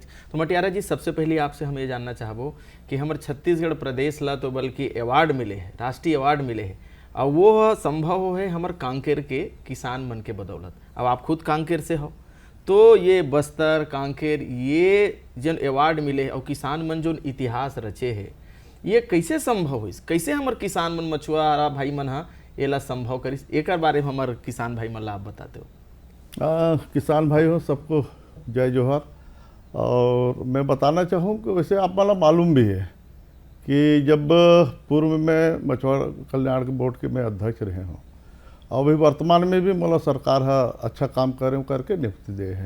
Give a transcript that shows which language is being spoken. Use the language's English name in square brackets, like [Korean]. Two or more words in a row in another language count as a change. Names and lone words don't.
[Chhattisgarhi] तो मटियारा जी, सबसे पहले आपसे हम ये जानना चाहबो कि हमारे छत्तीसगढ़ प्रदेश ला तो बल्कि अवार्ड मिले है, राष्ट्रीय अवार्ड मिले है, और वो संभव है हमारे कांकेर के किसान मन के बदौलत। अब आप खुद कांकेर से हो, तो ये बस्तर कांकेर ये जन अवार्ड मिले है और किसान मन जो इतिहास रचे है, ये कैसे संभव हुई? कैसे हमार किसान मन मछुआरा भाई मन हा एला संभव करिस? एक बारे में हमार किसान भाई मन ला आप बताते हो। किसान भाई हो सबको जय जोहार। और मैं बताना चाहूँ कि वैसे आप मला मालूम भी है कि जब पूर्व में मछुआरा कल्याण के बोर्ड के मैं अध्यक्ष रहे हूँ और अभी वर्तमान में भी मतलब सरकार हा अच्छा काम करे करके नियुक्ति दे है।